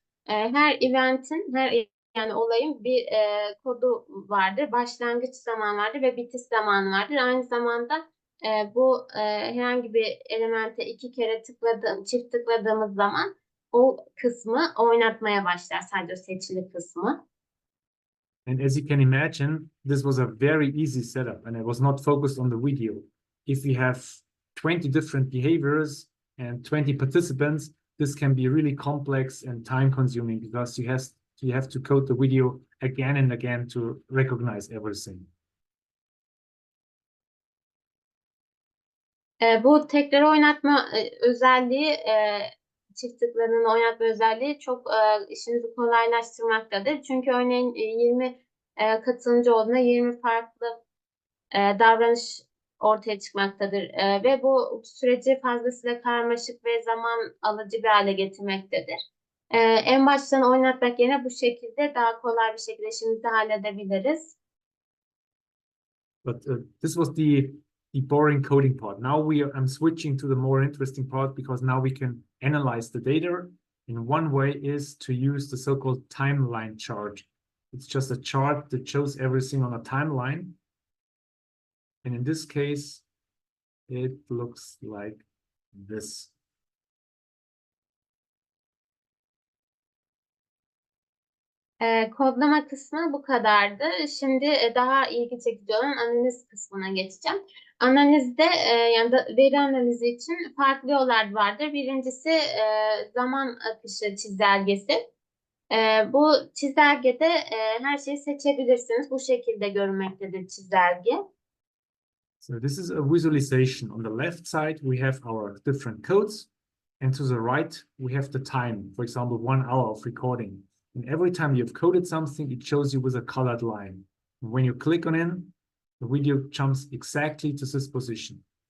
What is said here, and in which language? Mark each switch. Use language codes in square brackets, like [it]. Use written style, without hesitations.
[tr] Her eventin, yani olayın bir kodu vardır. Başlangıç zamanı vardır ve bitiş zamanı vardır. Aynı zamanda bu herhangi bir elemente 2 kere çift tıkladığımız zaman o kısmı oynatmaya başlar. Sadece o seçili kısmı. [en] And as you can imagine, this was a very easy setup, and I was not focused on the video. If we have 20 different behaviors and 20 participants, this can be really complex and time consuming because you have to code the video again and again to recognize everything. [tr] Bu tekrar oynatma özelliği, çift tıkladığında oynatma özelliği çok işinizi kolaylaştırmaktadır. Çünkü örneğin 20 katılımcı olduğunda 20 farklı davranış ortaya çıkmaktadır. Ve bu süreci fazlasıyla karmaşık ve zaman alıcı bir hale getirmektedir. En baştan oynatmak yerine bu şekilde daha kolay bir şekilde işimizi halledebiliriz. [en] But this was the boring coding part. Now I'm switching to the more interesting part because now we can analyze the data. And one way is to use the so-called timeline chart. It's just a chart that shows everything on a timeline. And in this case, it looks like this. [tr] Kodlama kısmı bu kadardı. Şimdi daha ilgi çekici olan analiz kısmına geçeceğim. Analizde yani veri analizi için farklı yollar vardır. Birincisi zaman akışı çizelgesi. Bu çizelgede her şeyi seçebilirsiniz. Bu şekilde görünmektedir çizelge. [en] So this is a visualization. On the left side, we have our different codes. And to the right, we have the time. For example, 1 hour of recording. And every time you've coded something, it shows you with a colored line. And when you click on it, the video jumps exactly to this position.